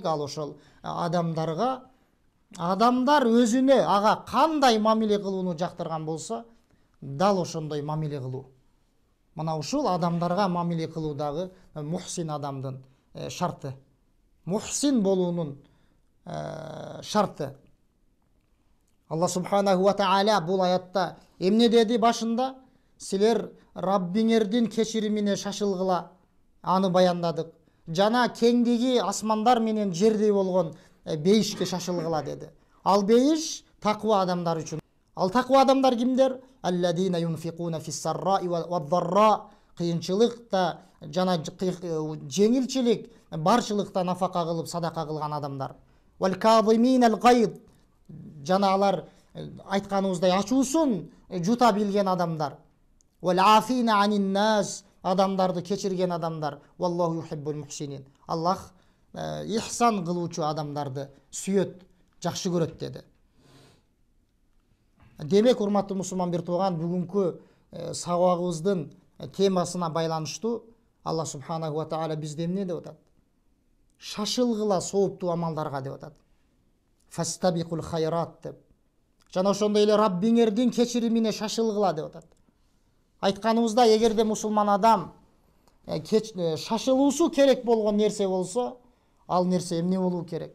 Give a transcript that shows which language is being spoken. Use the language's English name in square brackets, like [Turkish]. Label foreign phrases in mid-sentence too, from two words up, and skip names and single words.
[Kyrgyz] Ал ошол адамдар өзүнө ага кандай мамиле кылууну жактырган болсо, дал ошондой мамиле кылуу. Мына ушул адамдарга мамиле кылуудагы мухсин адамдын шарты. Мухсин болуунун шарты. Аллах [Arabic] سبحانه وتعالى [Kyrgyz] бул аятта эмне деди башында? Силер Раббиңердин кечиримине шашылгыла, аны баяндадык. Жана кеңдиги асмандар менен жердей болгон бейишке шашылгыла деди. Ал бейиш таква адамдар үчүн. Ал таква адамдар кимдер? [Arabic] الذين ينفقون في السراء والضراء. [Kyrgyz] Кыйынчылыкта жана жеңилчилик, барчылыкта нафака кылып, садака кылган адамдар. [Arabic] والكاظمين الغيظ. [Kyrgyz] Жана алар айтканыбыздай ачуусун жута билген адамдар. [Arabic] والعافين عن الناس. [Kyrgyz] Адамдарды кечирген адамдар. [Arabic] والله يحب المحسنين. [Kyrgyz] Аллах ихсан кылуучу адамдарды сүйөт, жакшы көрөт деди. Демек, урматтуу мусулман бир тууган, бүгүнкү сабагыбыздын темасына байланыштуу Аллах [Arabic] سبحانه وتعالى [Kyrgyz] бизде эмне деп атат? Шашылгыла сооптуу амалдарга деп атат. [Arabic] فاستبقوا الخيرات деп. [Kyrgyz] Жана ошондой эле Раббиңердин кечиримине шашылгыла деп атат. Айтканыбызда, эгерде мусулман адам шашылуусу керек болгон нерсе болсо, ал нерсе эмне болуу керек?